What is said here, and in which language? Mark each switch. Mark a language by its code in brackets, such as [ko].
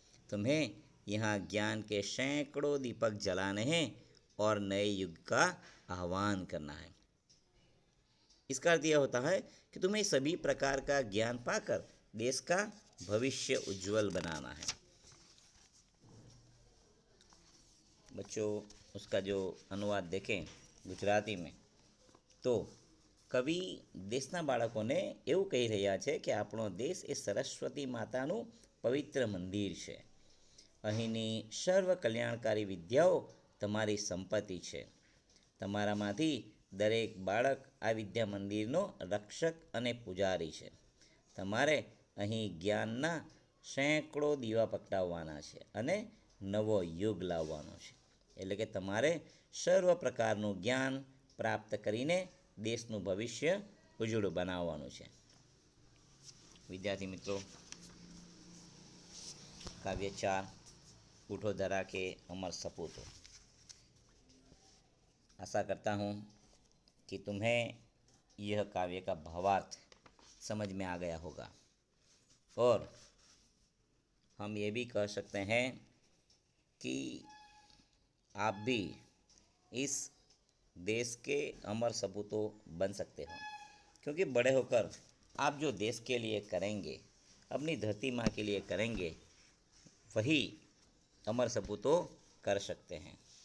[hi] तुम्हें यहाँ ज्ञान के सैकड़ों दीपक जलाने हैं और नए युग का आह्वान करना है। इसका अर्थ यह होता है कि तुम्हें सभी प्रकार का ज्ञान पाकर देश का भविष्य उज्जवल बनाना है। बच्चों, उसका जो अनुवाद देखें गुजराती में, तो [gu] કવિ દેશના બાળકોને એવું કહી રહ્યા છે કે આપણો દેશ એ સરસ્વતી માતાનું પવિત્ર મંદિર છે. અહીંની સર્વ કલ્યાણકારી વિદ્યાઓ તમારી સંપત્તિ છે. તમારામાંથી દરેક બાળક આ વિદ્યા મંદિરનો રક્ષક અને પૂજારી છે. તમારે અહીં જ્ઞાનના સેંકડો દીવા પકડાવવાના છે અને નવો યુગ લાવવાનો છે. એટલે કે તમારે સર્વ પ્રકારનું જ્ઞાન પ્રાપ્ત કરીને દેશનું ભવિષ્ય ઉજળું બનાવવાનું છે. વિદ્યાર્થી મિત્રો, [hi] काव्य 4 उठो धरा के अमर सपूतों. आशा करता हूँ कि तुम्हें यह काव्य का भावार्थ समझ में आ गया होगा और हम ये भी कह सकते हैं कि आप भी इस देश के अमर सपूतों बन सकते हो, क्योंकि बड़े होकर आप जो देश के लिए करेंगे, अपनी धरती माँ के लिए करेंगे, वही अमर सपूतों कर सकते हैं.